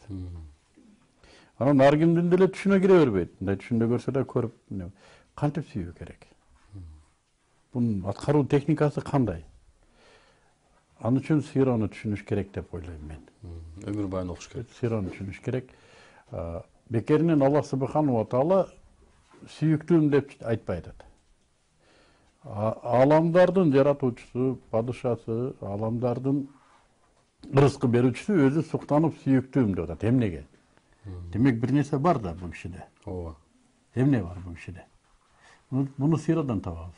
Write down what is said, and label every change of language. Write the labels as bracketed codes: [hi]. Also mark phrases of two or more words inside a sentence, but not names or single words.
[ky] Анан ар кимдин деле түшүнө кире бербейт. Мындай түшүндө көрсө да көрүп, кантип сүйүү керек? Бунун аткаруу техникасы кандай? Аны үчүн сыйраны түшүнүш керек деп ойлойм мен. Өмүр байын окуш керек. Сыйраны түшүнүш керек. Бекеринен Аллах [ar] سبحانه وتعالى [ky] сүйүктүүм деп айтпайт. Аламдардын жаратуучусу, падышасы, аламдардын рызкы берүүчүсү өзү суктанып сүйүктүүм деп атат. Эмнеге? Демек бир нерсе бар да бул кишиде. Ооба. Эмне бар бул кишиде? Муну сыйрадан табабыз.